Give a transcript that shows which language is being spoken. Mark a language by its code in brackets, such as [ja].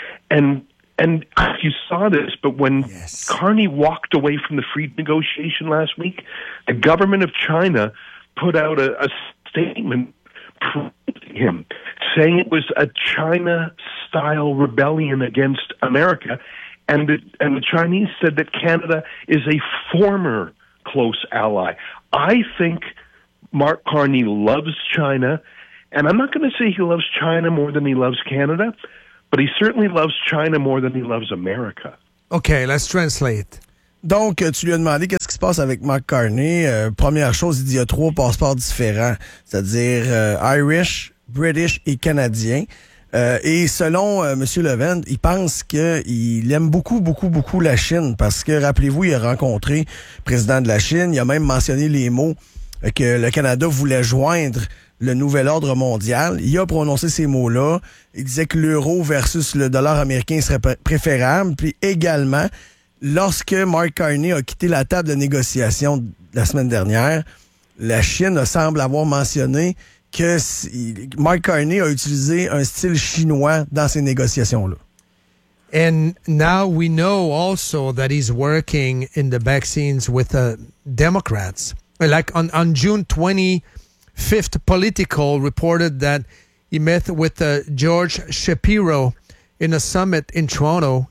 [en] And you saw this, but when yes. Carney walked away from the free negotiation last week, the government of China put out a statement praising him, saying it was a China-style rebellion against America, and the Chinese said that Canada is a former close ally. I think Mark Carney loves China, and I'm not going to say he loves China more than he loves Canada, but he certainly loves China more than he loves America. OK, let's translate. [fr] Donc, tu lui as demandé qu'est-ce qui se passe avec Mark Carney. Première chose, il dit qu'il y a trois passeports différents, c'est-à-dire Irish, British et Canadien. Et selon M. Levent, il pense qu'il aime beaucoup, beaucoup, beaucoup la Chine, parce que, rappelez-vous, il a rencontré le président de la Chine, il a même mentionné les mots que le Canada voulait joindre le nouvel ordre mondial. Il a prononcé ces mots-là. Il disait que l'euro versus le dollar américain serait préférable. Puis également, lorsque Mark Carney a quitté la table de négociation la semaine dernière, la Chine semble avoir mentionné que Mark Carney a utilisé un style chinois dans ces négociations-là. [en] And now we know also that he's working in the back scenes with the Democrats. Like on June 25th, Politico reported that he met with George Shapiro in a summit in Toronto.